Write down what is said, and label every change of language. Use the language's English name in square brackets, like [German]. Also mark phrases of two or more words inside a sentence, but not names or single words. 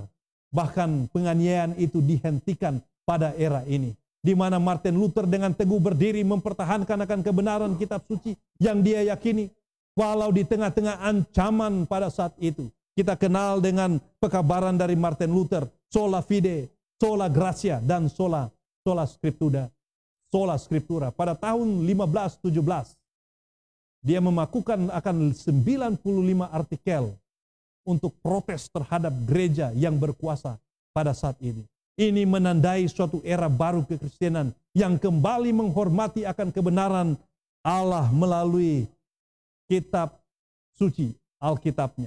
[Indonesian] Bahkan penganiayaan itu dihentikan pada era ini. Di mana Martin Luther dengan teguh berdiri mempertahankan akan kebenaran kitab suci yang dia yakini. Walau di tengah-tengah ancaman pada saat itu. Kita kenal dengan pekabaran dari Martin Luther, [Latin] sola fide, sola gratia, dan sola scriptura. [Indonesian] Pada tahun 1517, dia memakukan akan 95 artikel untuk protes terhadap gereja yang berkuasa pada saat ini. Ini menandai suatu era baru kekristenan yang kembali menghormati akan kebenaran Allah melalui kitab suci, Alkitabnya.